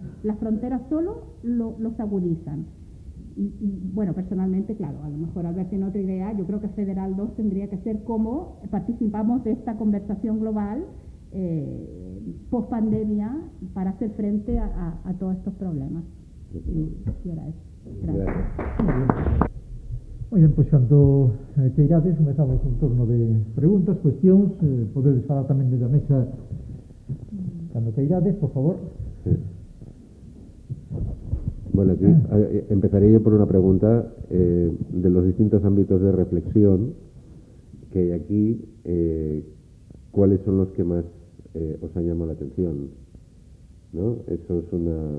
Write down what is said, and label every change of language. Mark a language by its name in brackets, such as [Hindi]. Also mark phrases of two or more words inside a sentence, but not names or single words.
[Spanish] Las fronteras solo los agudizan. Y bueno, personalmente, claro, a lo mejor Albert tiene otra idea. Yo creo que Federal 2 tendría que ser cómo participamos de esta conversación global post pandemia para hacer frente a todos estos problemas. Y era eso. Gracias. Muy bien, [Galician] pois cando queirades comezamos un turno de preguntas, cuestións, podedes falar tamén desde a mesa cando queirades, por favor. [Spanish] Sí. Bueno, aquí empezaré yo por una pregunta de los distintos ámbitos de reflexión que hay aquí. ¿Cuáles son los que más os han llamado la atención? ¿No? Eso es una...